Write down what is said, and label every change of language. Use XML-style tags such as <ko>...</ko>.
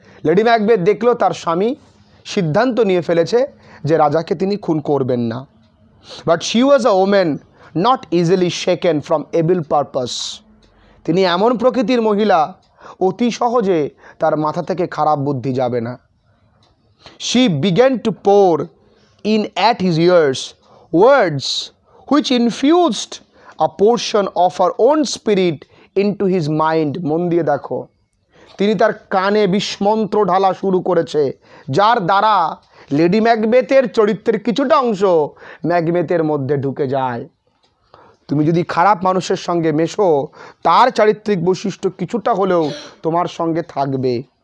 <bn>Lady Macbeth দেখলো তার স্বামী সিদ্ধান্ত নিয়ে ফেলেছে যে রাজাকে তিনি খুন করবেন না।</bn> <en>But she was a woman not easily shaken from evil purpose.</en> <bn>তিনি এমন প্রকৃতির মহিলা, অতি সহজে তার মাথা থেকে খারাপ বুদ্ধি যাবে না।</bn> <en>She began to pour in at his ears words which infused a portion of her own spirit into his mind.</en> <bn>মন দিয়ে দেখো, তিনি তার কানে বিস্মন্ত্র ঢালা শুরু করেছে, যার দ্বারা লেডি ম্যাকবেথের চরিত্রের কিছুটা অংশ ম্যাকবেথের মধ্যে ঢুকে যায়। তুমি যদি খারাপ মানুষের সঙ্গে মেশো, তার চারিত্রিক বৈশিষ্ট্য কিছুটা হলেও তোমার সঙ্গে থাকবে।</bn>